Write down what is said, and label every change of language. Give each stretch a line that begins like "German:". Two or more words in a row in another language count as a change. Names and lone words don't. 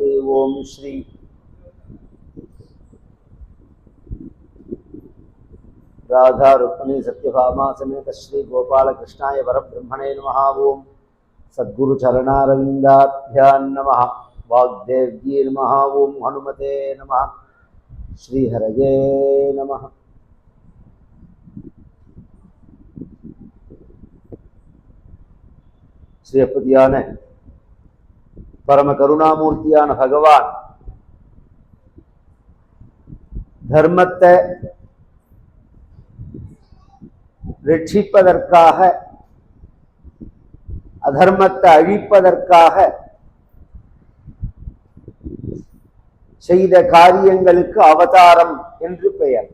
Sanskrit: ओम श्री राधा रुक्मिणी सत्यभामा समेत श्री गोपाल कृष्णाय वरब्रह्मणे नमः। ओम सद्गुरु चरणारविंदाभ्यां नमः। वाग्देव्ये नमः। ओम हनुमते नमः। श्री हरये नमः।
Tamil: ஸ்ரீபதியான பரம கருணாமூர்த்தியான பகவான் தர்மத்தை ரட்சிப்பதற்காக அதர்மத்தை அழிப்பதற்காக செய்த காரியங்களுக்கு அவதாரம் என்று பெயர்.